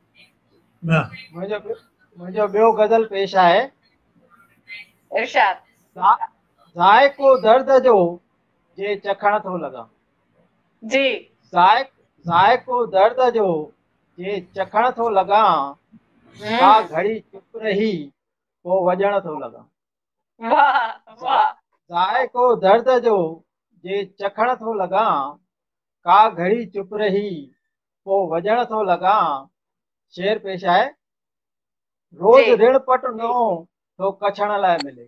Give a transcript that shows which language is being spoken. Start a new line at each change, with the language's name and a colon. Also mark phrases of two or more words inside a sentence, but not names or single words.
Sindhi: मुंहिंजो ॿियो गज़ल पेश आहे। इरशाद। ज़ाइको दर्द जो जे चखण थो लॻा, जी। ज़ाइको दर्द जो जे चखण थो लॻा, का हम्म। घड़ी चुप रही पोइ वॼण थो लॻा। वाह वाह। ज़ाइको दर्द जो जे चखण थो लॻा, का घड़ी चुप रही पोइ वॼण थो लॻा। शेर पेश आहे। जी। रोज़ ऋण पट नओं थो कछण लाइ मिले,